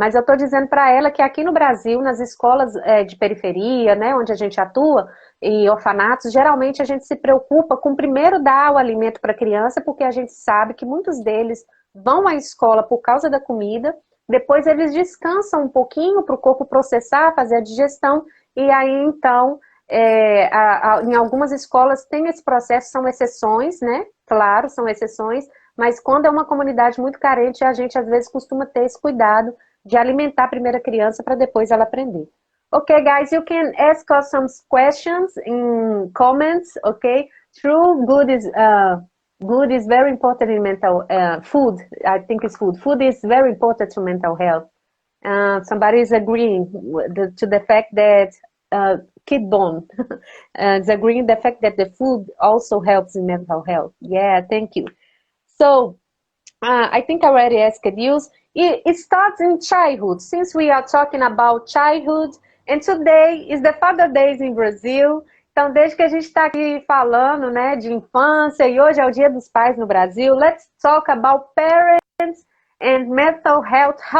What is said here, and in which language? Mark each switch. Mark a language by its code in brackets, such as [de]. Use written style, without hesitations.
[pt] Mas eu estou dizendo para ela que aqui no Brasil, nas escolas de periferia, né, onde a gente atua, e orfanatos, geralmente a gente se preocupa com primeiro dar o alimento para a criança, porque a gente sabe que muitos deles vão à escola por causa da comida, depois eles descansam um pouquinho para o corpo processar, fazer a digestão, e aí então Em algumas escolas tem esse processo, são exceções, né? Claro, são exceções, mas quando é uma comunidade muito carente, a gente às vezes costuma ter esse cuidado de alimentar a primeira criança para depois ela aprender. [en] Okay, guys, you can ask us some questions in comments, okay? True, good is very important in mental food. I think it's food. Food is very important to mental health. Somebody is agreeing to the fact that kid bone is agreeing the fact that the food also helps in mental health. Yeah, thank you. So I think I already asked you. It starts in childhood, since we are talking about childhood, and today is the Father Days in Brazil. [pt] Então, desde que a gente está aqui falando, né, de infância, e hoje é o Dia dos Pais no Brasil, [en] let's talk about parents and mental health.